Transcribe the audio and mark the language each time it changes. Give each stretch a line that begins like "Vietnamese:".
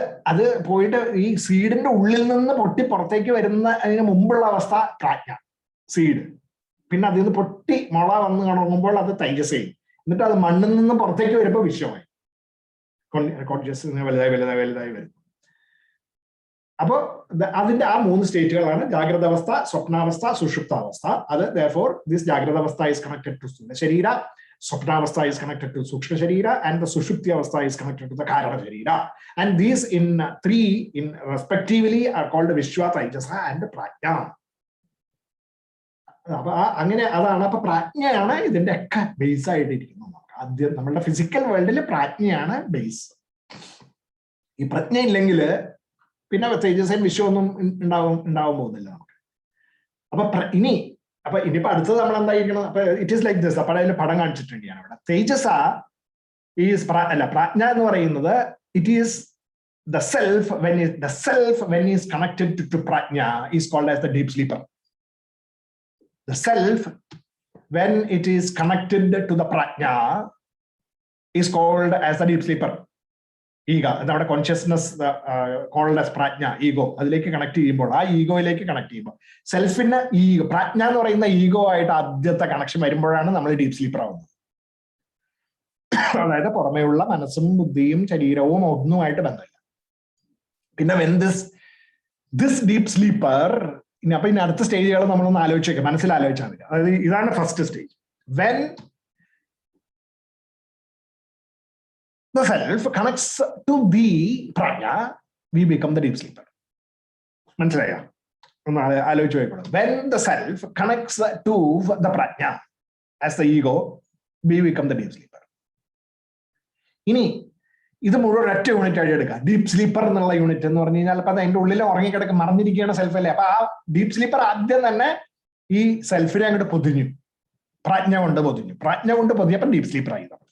Malayalam: അത് പോയിട്ട് ഈ സീഡിന്റെ ഉള്ളിൽ നിന്ന് പൊട്ടി പുറത്തേക്ക് വരുന്നതിന് മുമ്പുള്ള അവസ്ഥ പ്രാജ്ഞ, സീഡ്. പിന്നെ അതിൽ നിന്ന് പൊട്ടി മുള വന്ന് തുടങ്ങുമ്പോൾ അത് തൈജസ്സായി, എന്നിട്ട് അത് മണ്ണിൽ നിന്ന് പുറത്തേക്ക് വരുമ്പോൾ വിശ്വമായി. കോൺഷ്യസ് വലുതായി വരും. അപ്പോ അതിന്റെ ആ 3 സ്റ്റേറ്റുകളാണ് ജാഗ്രത അവസ്ഥ, സ്വപ്നാവസ്ഥ, സുഷുപ്താവസ്ഥ.
English: അത് therefore this ജാഗ്രത അവസ്ഥ is connected to സ്ഥൂല ശരീര, സ്വപ്നാവസ്ഥ is connected to സൂക്ഷ്മ ശരീര, and the sushupti avastha is connected to the karana sharira. And these in 3 in respectively are called Vishwa, Taijasa and Prajna.
Malayalam: അപ്പൊ അങ്ങനെ അതാണ്. അപ്പൊ പ്രാജ്ഞയാണ് ഇതിന്റെ ഒക്കെ ബേസ് ആയിട്ടിരിക്കുന്നത്. ആദ്യം നമ്മളുടെ ഫിസിക്കൽ വേൾഡിൽ പ്രാജ്ഞയാണ് ബേസ്. ഈ പ്രജ്ഞ ഇല്ലെങ്കിൽ പിന്നെ തേജസ്സൻ വിശ്വമൊന്നും ഉണ്ടാവാൻ പോകുന്നില്ല നമുക്ക്. അപ്പൊ ഇനിയിപ്പോ അടുത്തത് നമ്മൾ എന്തായിരിക്കണം? അപ്പൊ
English: It is like this.
Malayalam: അപ്പൊ അതിൽ പടം കാണിച്ചിട്ടുണ്ട് ഞാൻ അവിടെ.
English: തേജസ ഈസ് പ്രാജ്ഞ
Malayalam: എന്ന് പറയുന്നത്
English: It is the self when is connected to prajna is called as the deep sleeper. The self when it is connected to the prajna is called as the deep sleeper.
Malayalam: Ego, നമ്മുടെ consciousness
English: called as
Malayalam: പ്രാജ്ഞ, ego, അതിലേക്ക് connect ചെയ്യുമ്പോൾ, ആ ഈഗോയിലേക്ക് connect ചെയ്യുമ്പോൾ സെൽഫിന് ego, പ്രാജ്ഞ എന്ന് പറയുന്ന ego ആയിട്ട് ആദ്യത്തെ connection വരുമ്പോഴാണ് നമ്മൾ ഡീപ് സ്ലീപ്പർ ആവുന്നത്. അതായത് പുറമേയുള്ള മനസ്സും ബുദ്ധിയും ശരീരവും ഒന്നുമായിട്ട് ബന്ധമില്ല. പിന്നെ
English: when this deep sleeper,
Malayalam: അപ്പൊ ഇനി അടുത്ത സ്റ്റേജുകൾ നമ്മളൊന്ന് ആലോചിച്ചേക്കാം, മനസ്സിലാലോചിച്ചാൽ മതി. അതായത് ഇതാണ് first stage.
English: When the self connects to the prajna, we become the deep sleeper.
Malayalam: മനസ്സിലായോ? ഒന്ന് ആലോചിച്ച് പോയിക്കോളൂ.
English: When the self connects to the prajna as the ego, we become the deep sleeper.
Malayalam: ഇനി ഇത് മുഴുവൻ ഒറ്റ യൂണിറ്റ് ആയിട്ട് എടുക്കുക. ഡീപ് സ്ലീപ്പർ എന്നുള്ള യൂണിറ്റ് എന്ന് പറഞ്ഞു കഴിഞ്ഞാൽ അപ്പൊ അത് അതിന്റെ ഉള്ളിൽ ഉറങ്ങിക്കിടക്ക് മറഞ്ഞിരിക്കുകയാണ് സെൽഫ് അല്ലേ. അപ്പൊ ആ ഡീപ് സ്ലീപ്പർ ആദ്യം തന്നെ ഈ സെൽഫിനെ അങ്ങോട്ട് പൊതിഞ്ഞു, പ്രാജ്ഞ കൊണ്ട് പൊതിഞ്ഞപ്പോൾ ഡീപ് സ്ലീപ്പർ ആയി.